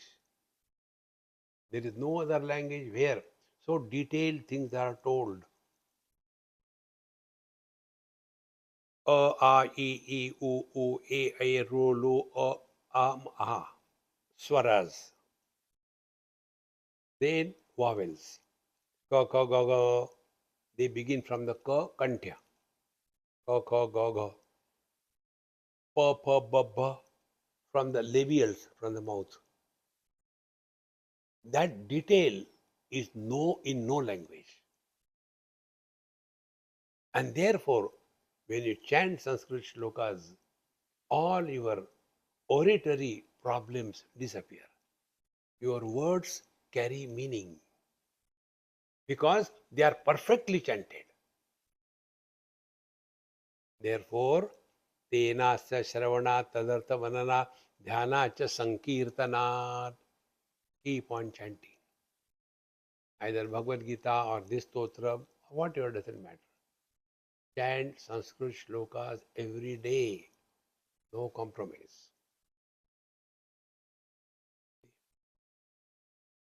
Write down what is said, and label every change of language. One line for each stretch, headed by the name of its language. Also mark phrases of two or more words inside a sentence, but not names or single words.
English: There is no other language where so detailed things are told.
Sanskrit: अ, इ, उ, अ, ऋ, ऌ, अ.
English: Swaras. Then vowels.
Sanskrit: क, क, ग, ग.
English: They begin from the ka, kantya.
Sanskrit: क, क, ग, ग। प, प, ब, ब.
English: From the labials, from the mouth. That detail is in no language. And therefore, when you chant Sanskrit shlokas, all your oratory problems disappear. Your words carry meaning because they are perfectly chanted. Therefore,
Sanskrit: तेनस्य श्रवण तदर्थ मनन ध्यान च संकीर्तनात्.
English: Keep on chanting. Either Bhagavad Gita or this stotra, whatever, doesn't matter. Chant Sanskrit shlokas every day. No compromise.